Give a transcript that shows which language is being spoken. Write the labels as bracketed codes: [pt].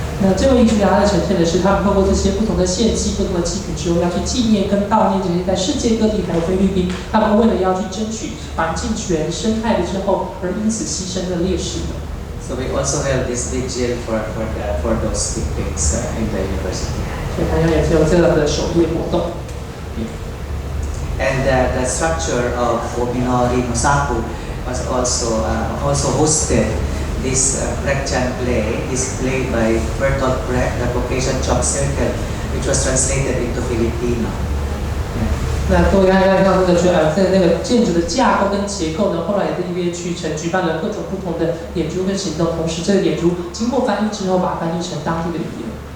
[zh] 那这位艺术家在呈现的是，他们透过这些不同的献祭、不同的祭品之后，要去纪念跟悼念这些在世界各地还有菲律宾，他们为了要去争取环境权、生态的之后，而因此牺牲的烈士们。 [en] So we also held this vigil for those victims in the university. [zh] 所以同样也是有这样的守夜活动。 [en] And the structure of Fuminori Musako was also hosted this Brechtian play, this play by Bertolt Brecht, The Caucasian Chalk Circle, which was translated into Filipino. [zh] 那各位看到这个在那个建筑的架构跟结构呢，后来也是因为去举办了各种不同的演出跟行动，同时这个演出经过翻译之后，把它翻译成当地的语言。